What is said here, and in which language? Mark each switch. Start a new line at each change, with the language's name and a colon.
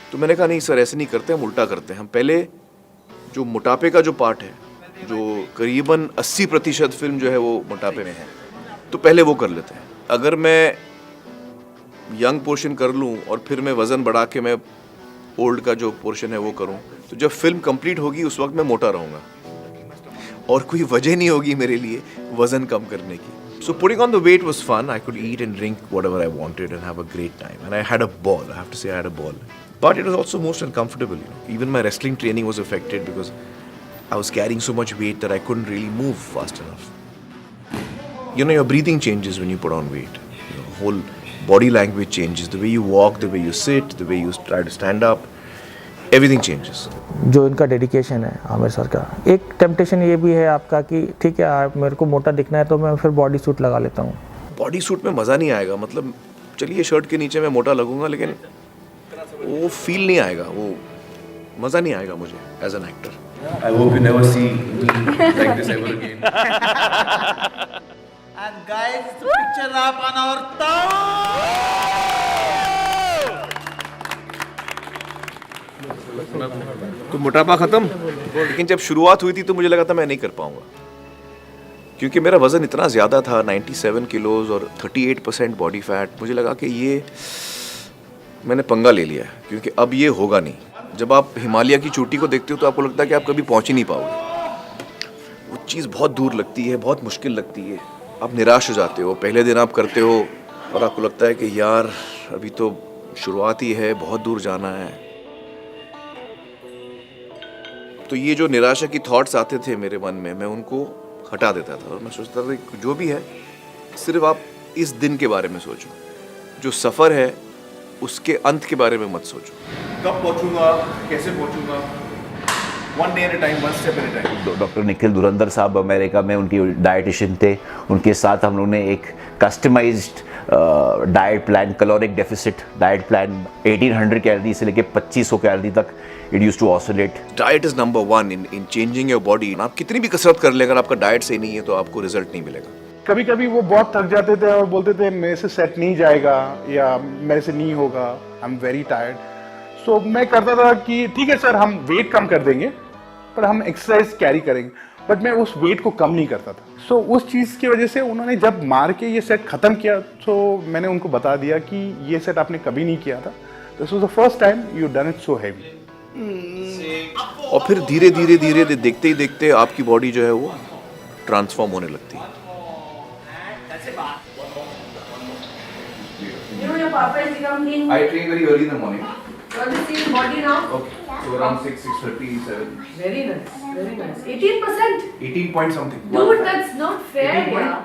Hindi: तो मैंने कहा नहीं सर, ऐसे नहीं करते, हम उल्टा करते हैं। हम पहले जो मोटापे का जो पार्ट है, जो करीबन 80% फिल्म जो है वो मोटापे में है, तो पहले वो कर लेते हैं। अगर मैं यंग पोर्शन कर लूँ और फिर मैं वज़न बढ़ा के मैं ओल्ड का जो पोर्शन है वो करूँ, तो जब फिल्म कंप्लीट होगी उस वक्त मैं मोटा रहूँगा और कोई वजह नहीं होगी मेरे लिए वज़न कम करने की।
English: So putting on the weight was fun. I could eat and drink whatever I wanted and have a great time. And I had a ball. I have to say I had a ball. But it was also most uncomfortable. You know? Even my wrestling training was affected because I was carrying so much weight that I couldn't really move fast enough. You know, your breathing changes when you put on weight. You know, whole body language changes. The way you walk, the way you sit, the way you try to stand up. Everything changes.
Hindi: जो इनका dedication है Aamir sir का, एक temptation ये भी है आपका कि ठीक है आप मेरे को मोटा दिखना है तो मैं फिर बॉडी सूट लगा लेता हूँ। बॉडी सूट में मज़ा नहीं आएगा, मतलब चलिए शर्ट के नीचे मैं मोटा लगूंगा लेकिन वो फील नहीं आएगा, वो मज़ा नहीं आएगा मुझे
English: As an actor. I hope you never see me like this ever again. And guys, it's a picture wrap on our thumb.
Hindi: तो मोटापा ख़त्म, लेकिन जब शुरुआत हुई थी तो मुझे लगा था मैं नहीं कर पाऊंगा, क्योंकि मेरा वज़न इतना ज़्यादा था 97 किलोज और 38% बॉडी फैट। मुझे लगा कि ये मैंने पंगा ले लिया है, क्योंकि अब ये होगा नहीं। जब आप हिमालय की चोटी को देखते हो तो आपको लगता है कि आप कभी पहुंच ही नहीं पाओगे। वो चीज़ बहुत दूर लगती है, बहुत मुश्किल लगती है, आप निराश हो जाते हो। पहले दिन आप करते हो और आपको लगता है कि यार अभी तो शुरुआत ही है, बहुत दूर जाना है। तो ये जो निराशा की थॉट्स आते थे मेरे मन में, मैं उनको हटा देता था और मैं सोचता था कि जो भी है सिर्फ आप इस दिन के बारे में सोचो, जो सफ़र है उसके अंत के बारे में मत सोचो। कब पहुंचूंगा, कैसे पहुंचूंगा,
English: one day at a time, one step at a time।
Hindi: Doctor Nikhil धुरंधर साहब अमेरिका में उनकी डाइटिशियन थे, उनके साथ हम लोगों ने एक customised diet plan, caloric deficit diet plan 1800 calorie से लेके 2500 कैलोरी तक
English: It used to oscillate. Diet is number 1 in changing your body.
Hindi: आप कितनी भी कसरत कर लें, अगर आपका डाइट सही नहीं है तो आपको रिजल्ट नहीं मिलेगा। कभी कभी वो बहुत थक जाते थे और बोलते थे मेरे से सेट नहीं जाएगा या मेरे से नहीं होगा,
English: I am very tired.
Hindi: सो मैं करता था कि ठीक है सर, हम वेट कम कर देंगे पर हम एक्सरसाइज कैरी करेंगे, बट मैं उस वेट को कम नहीं करता था। सो उस चीज़ की वजह से उन्होंने जब मार के ये सेट ख़त्म किया तो मैंने उनको बता दिया कि ये सेट आपने कभी नहीं किया था,
English: This was the first time you done it so heavy.
Hindi: और फिर धीरे धीरे धीरे देखते ही देखते आपकी बॉडी जो है वो ट्रांसफॉर्म होने लगती है।
English: You know your papa is becoming. I train very early in the morning. You want to see his body now? Okay. So around 6:30, 7. Very nice, very nice. 18%. 18 point something. Dude, that's not fair, yeah.